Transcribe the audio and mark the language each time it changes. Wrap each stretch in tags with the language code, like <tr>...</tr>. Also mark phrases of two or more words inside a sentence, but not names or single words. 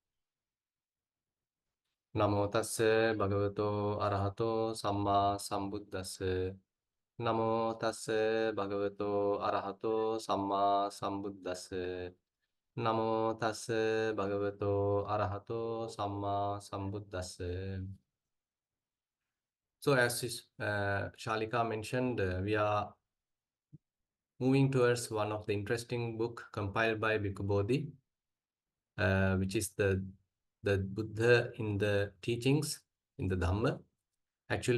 <pi>Namo tassa bhagavato arahato samma sambuddhassa. Namo tassa bhagavato arahato samma sambuddhassa. Namo tassa bhagavato arahato samma sambuddhassa.</pi> <en>So as Shalika mentioned, we are moving towards one of the interesting book compiled by Bhikkhu Bodhi, which is the Buddha in the teachings in the Dhamma.</en>